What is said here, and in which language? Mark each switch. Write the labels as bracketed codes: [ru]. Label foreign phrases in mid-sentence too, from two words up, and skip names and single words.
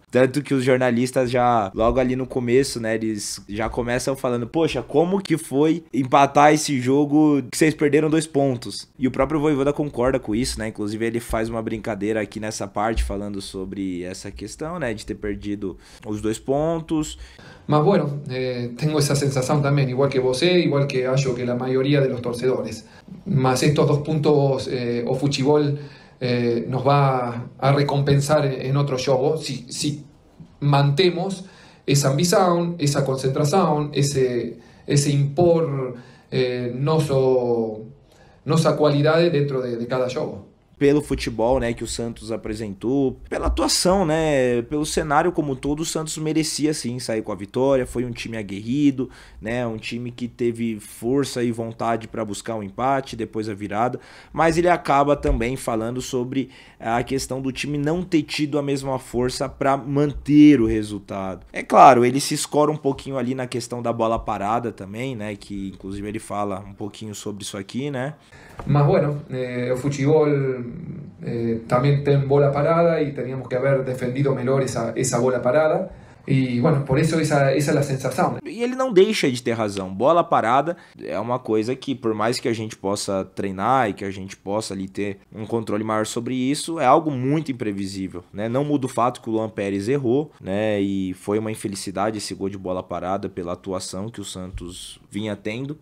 [pt] Tanto que os jornalistas já, logo ali no começo, né, eles já começam falando, poxa, como que foi empatar esse jogo que vocês perderam 2 pontos? E o próprio Vojvoda concorda com isso, né, inclusive ele faz uma brincadeira aqui nessa parte falando sobre essa questão, né, de ter perdido os 2 pontos. [es] Mas bueno, tengo esa sensación también, igual que vos, igual que hallo que la mayoría de los torcedores. Más estos 2 puntos o Fuchibol nos va a recompensar en otro juego si mantemos esa ambición, esa concentración, ese impor [pt] nossa qualidade dentro de cada jogo. Pelo futebol, né, que o Santos apresentou, pela atuação, né, pelo cenário como um todo, o Santos merecia sim sair com a vitória. Foi um time aguerrido, né, um time que teve força e vontade para buscar um empate, depois a virada, mas ele acaba também falando sobre a questão do time não ter tido a mesma força para manter o resultado. É claro, ele se escora um pouquinho ali na questão da bola parada também, né, que inclusive ele fala um pouquinho sobre isso aqui, né. [es] Mas bueno, [pt] o futebol [es] también [pt] tem bola parada [es] y teníamos que haber defendido mejor esa bola parada. [pt] E, bueno, por isso essa é a sensação. E ele não deixa de ter razão. Bola parada é uma coisa que, por mais que a gente possa treinar e que a gente possa ali ter um controle maior sobre isso, é algo muito imprevisível, né? Não muda o fato que o Luan Pérez errou, né? E foi uma infelicidade esse gol de bola parada pela atuação que o Santos vinha tendo.